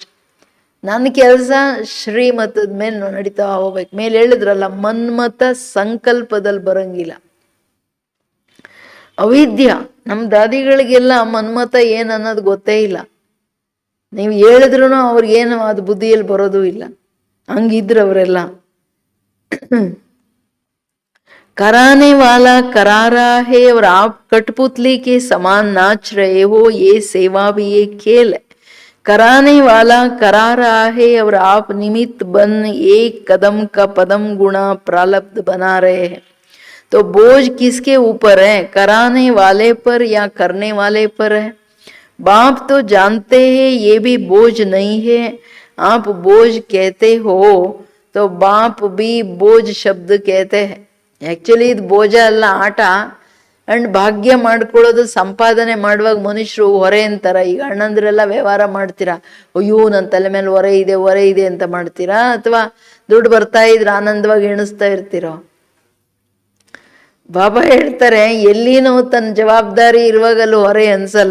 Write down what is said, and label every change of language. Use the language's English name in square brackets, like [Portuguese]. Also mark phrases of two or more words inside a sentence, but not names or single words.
[Kannada] ನನ್ನ ಕೆಲಸ ಶ್ರೀಮತದ ಮೇಲೆ ನಡೀತಾ ಹೋಗ್ಬೇಕು. ಮೇಲೆ ಹೇಳಿದ್ರಲ್ಲ, ಮನ್ಮತ ಸಂಕಲ್ಪದಲ್ಲಿ ಬರಂಗಿಲ್ಲ. ಅವಿದ್ಯ ನಮ್ಮ ದಾದಿಗಳಿಗೆಲ್ಲ ಮನ್ಮತ ಏನು ಅನ್ನೋದು ಗೊತ್ತೇ ಇಲ್ಲ. ನೀವು ಹೇಳಿದ್ರು ಅವ್ರಿಗೇನು ಅದು ಬುದ್ಧಿಯಲ್ಲಿ ಬರೋದು ಇಲ್ಲ. ಹಂಗಿದ್ರು ಅವರೆಲ್ಲ. [Hindi] कराने वाला करा रहा है और आप कठपुतली के समान नाच रहे हो, ये सेवा भी एक खेल है। कराने वाला करा रहा है और आप निमित्त बन एक कदम का पदम गुणा प्रारब्ध बना रहे हैं। तो बोझ किसके ऊपर है, कराने वाले पर या करने वाले पर है? बाप तो जानते हैं ये भी बोझ नहीं है। आप बोझ कहते हो तो बाप भी बोझ शब्द कहते हैं. [Kannada] ಆ್ಯಕ್ಚುಲಿ ಇದು ಬೋಜ ಅಲ್ಲ, ಆಟ. ಅಂಡ್ ಭಾಗ್ಯ ಮಾಡ್ಕೊಳ್ಳೋದು, ಸಂಪಾದನೆ ಮಾಡುವಾಗ ಮನುಷ್ಯರು ಹೊರೆ ಅಂತಾರ. ಈಗ ಅಣ್ಣಂದ್ರೆಲ್ಲ ವ್ಯವಹಾರ ಮಾಡ್ತೀರಾ, ಅಯ್ಯೋ ನನ್ನ ತಲೆ ಮೇಲೆ ಹೊರೆ ಇದೆ ಅಂತ ಮಾಡ್ತೀರಾ, ಅಥವಾ ದುಡ್ಡು ಬರ್ತಾ ಇದ್ರೆ ಆನಂದವಾಗಿ ಎಣಿಸ್ತಾ ಇರ್ತೀರೋ? ಬಾಬಾ ಹೇಳ್ತಾರೆ, ಎಲ್ಲಿನೂ ತನ್ನ ಜವಾಬ್ದಾರಿ ಇರುವಾಗಲೂ ಹೊರೆ ಅನ್ಸಲ್ಲ.